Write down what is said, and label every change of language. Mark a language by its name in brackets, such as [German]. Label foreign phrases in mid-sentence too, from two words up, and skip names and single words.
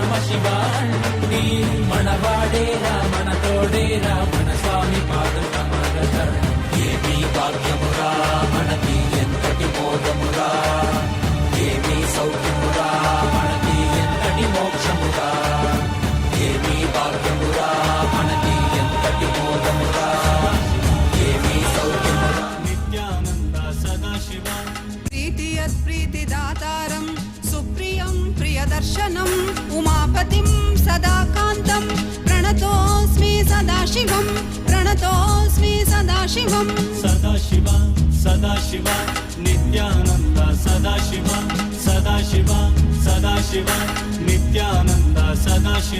[Telugu] సదాశివ నీ మనవాడేరా మన తోడేరా మన స్వామి పాదకమరద ఏమీ భాగ్యమురా మనకి ఎంతటి మోదమురా ఏమీ సౌఖ్యమురా మనకి ఎంతటి మోక్షమురా ఏమీ భాగ్యమురా మనకి ఎంతటి మోదమురా ఏమీ సౌఖ్యమురా నిత్యానంద సదాశివ [Sanskrit] प्रीतिदातारं सुप्रियं प्रियदर्शनम् उमापतिं सदाकान्तं प्रणतोऽस्मि सदाशिवं प्रणतोऽस्मि सदाशिवं सदाशिव सदाशिव नित्यानन्द सदाशिव सदाशिव सदाशिव नित्यानन्द सदाशिव